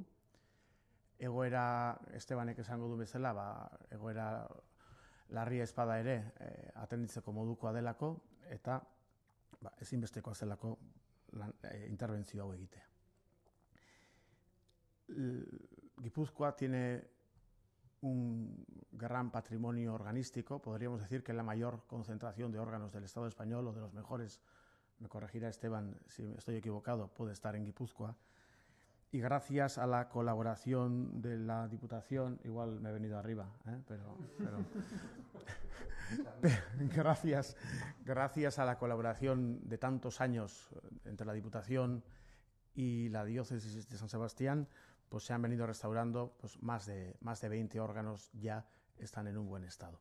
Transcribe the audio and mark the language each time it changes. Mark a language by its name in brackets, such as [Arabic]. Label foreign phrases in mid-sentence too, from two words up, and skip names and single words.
[Basque] Egoera, Estebanek esango du bezala, egoera larria ezpada ere atenditzeko modukoa delako, eta ezinbestekoa zelako interbentzio hau egitea. [Spanish] Gipuzkoa tiene un gran patrimonio organístico, podríamos decir que la mayor concentración de órganos del Estado español, o de los mejores, me corregirá Esteban si estoy equivocado, puede estar en Guipúzcoa. Y gracias a la colaboración de la Diputación, igual me he venido arriba, pero gracias a la colaboración de tantos años entre la Diputación y la Diócesis de San Sebastián, pues se han venido restaurando, pues más de 20 órganos ya están en un buen estado.